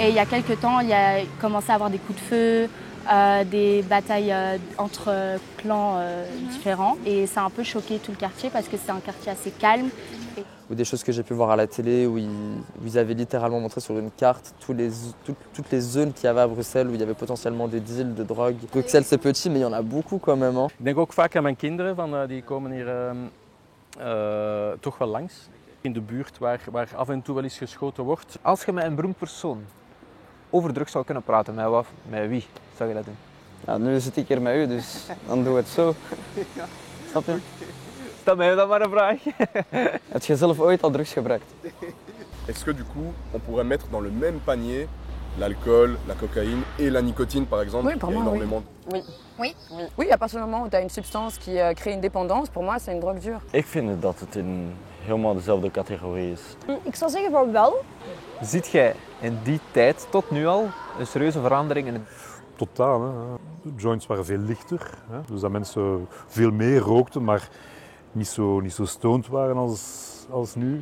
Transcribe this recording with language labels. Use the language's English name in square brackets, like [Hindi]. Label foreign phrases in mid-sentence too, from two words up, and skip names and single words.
[French] Et il y a quelques temps, il y a commencé à avoir des coups de feu, des batailles entre clans différents. Et ça a un peu choqué tout le quartier parce que c'est un quartier assez calme. Ou des choses que j'ai pu voir à la télé où ils avaient littéralement montré sur une carte toutes les zones qu'il y avait à Bruxelles où il y avait potentiellement des deals de drogue. Bruxelles c'est petit mais il y en a beaucoup quand même. Hein. [Dutch] Ik denk ook vaak aan mijn kinderen, die komen hier toch wel langs. In de buurt waar af en toe wel eens geschoten wordt. Als je met een beroemd persoon over drugs zou kunnen praten, met wie zou je dat doen? Ja, nu zit ik hier met u, dus dan doen we het zo. Ja. Snap je? Stel mij dan maar een vraag. Heb je zelf ooit al drugs gebruikt? [French] Est-ce que du coup, on pourrait mettre dans le même panier l'alcool, la cocaïne et la nicotine par exemple? Oui, pour moi, énormément... oui. Oui, à partir du moment où tu as une substance qui crée une dépendance, pour moi c'est une drogue dure. [Dutch] Ik vind dat het helemaal dezelfde categorie is. Ik zou zeggen van wel. Ziet jij in die tijd tot nu al een serieuze verandering in het... Totaal. Hè. De joints waren veel lichter, hè. Dus dat mensen veel meer rookten, maar niet zo stoned waren als nu.